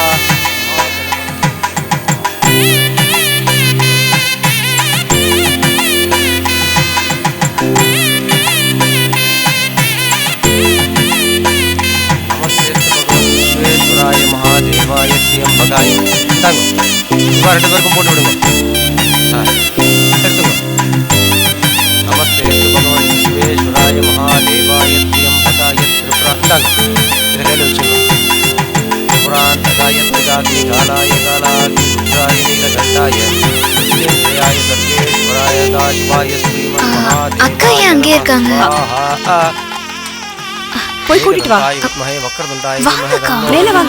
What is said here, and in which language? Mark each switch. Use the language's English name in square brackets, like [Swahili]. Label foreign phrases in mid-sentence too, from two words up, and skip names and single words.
[Sanskrit] महादेवाय त्र्यंबकाय [Tamil] தாங்க இவா ரெண்டு பேருக்கும் போட்டு விடுங்க எடுத்துங்க [Sanskrit] नमस्ते भगवान् विश्वेश्वराय महादेवाय त्र्यंबकाय त्रिपुरा [Tamil] தாங்க இத கையில வச்சுங்க [Sanskrit] पुराणकाय प्रजाति कालाय कालादि रुद्राय नीलकण्ठाय विश्वेश्वराय सर्वेश्वराय ताज्वाय श्रीमन् महादेवाय [Tamil] அக்கா ஏன் அங்கே இருக்காங்க? போய் கூட்டிட்டு வா. மேல வாங்க.